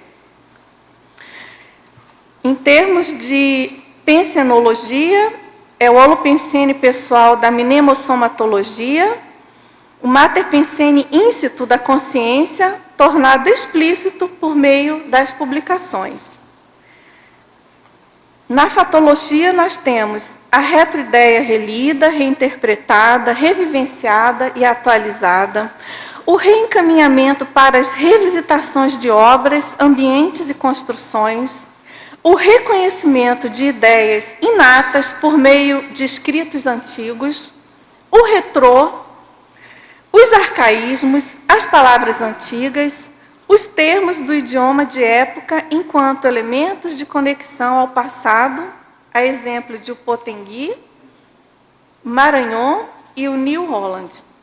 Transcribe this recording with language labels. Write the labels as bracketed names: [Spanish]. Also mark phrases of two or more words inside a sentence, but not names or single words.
[Portuguese] Em termos de pensenologia, é o holopensene pessoal da mnemosomatologia, o mater pensene íncito da consciência, tornado explícito por meio das publicações. Na fatologia, nós temos a retroideia relida, reinterpretada, revivenciada e atualizada, o reencaminhamento para as revisitações de obras, ambientes e construções, o reconhecimento de ideias inatas por meio de escritos antigos, o retrô, os arcaísmos, as palavras antigas, os termos do idioma de época enquanto elementos de conexão ao passado, a exemplo de o Potengui, Maranhão e o New Holland.